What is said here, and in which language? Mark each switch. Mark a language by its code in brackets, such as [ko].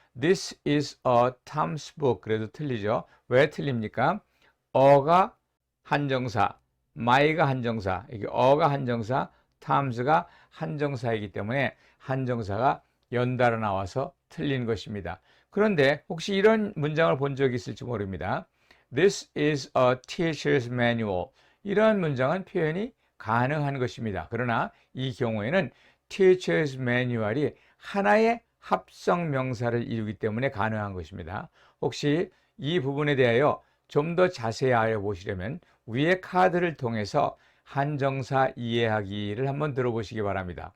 [en] This is a Tom's book. [ko] 그래도 틀리죠. 왜 틀립니까? 어가 한정사, my가 한정사, 이게 어가 한정사, Toms가 한정사이기 때문에 한정사가 연달아 나와서 틀린 것입니다. 그런데 혹시 이런 문장을 본 적이 있을지 모릅니다. [en] This is a teacher's manual. [ko] 이런 문장은 표현이 가능한 것입니다. 그러나 이 경우에는 teacher's manual이 하나의 합성 명사를 이루기 때문에 가능한 것입니다. 혹시 이 부분에 대하여 좀 더 자세히 알아보시려면 위의 카드를 통해서 한정사 이해하기를 한번 들어보시기 바랍니다.